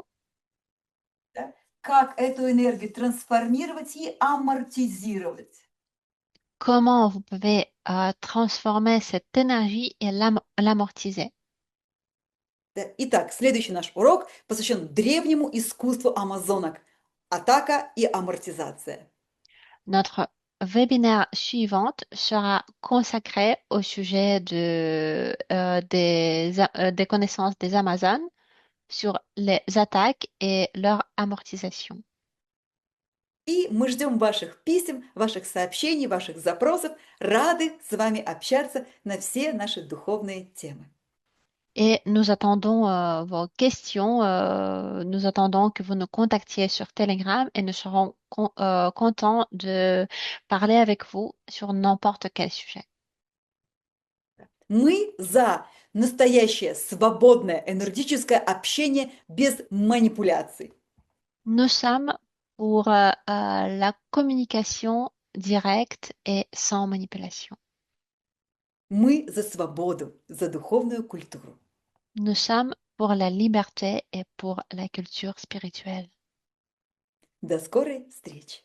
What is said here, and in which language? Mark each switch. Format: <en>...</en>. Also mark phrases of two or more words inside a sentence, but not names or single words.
<ru>да, как эту энергию трансформировать и амортизировать.</ru> <fr>Comment vous pouvez transformer cette énergie et l'amortiser.</fr> <ru>Да. Итак, следующий наш урок посвящен древнему искусству амазонок. Атака и амортизация.</ru> <fr>Notre webinaire suivante sera consacré au sujet des connaissances des Amazones sur les attaques et leur amortisation.</fr> <ru>И мы ждем ваших писем, ваших сообщений, ваших запросов. Рады с вами общаться на все наши духовные темы.</ru> <fr>Et nous attendons vos questions, nous attendons que vous nous contactiez sur Telegram et nous serons contents de parler avec vous sur n'importe quel sujet.</fr> <ru>Мы за настоящее свободное энергетическое общение без манипуляций.</ru> <fr>Nous sommes pour la communication directe et sans manipulation.</fr> <ru>Мы за свободу, за духовную культуру.</ru> <fr>Nous sommes pour la liberté et pour la culture spirituelle.</fr> <ru>До скорой встречи.</ru>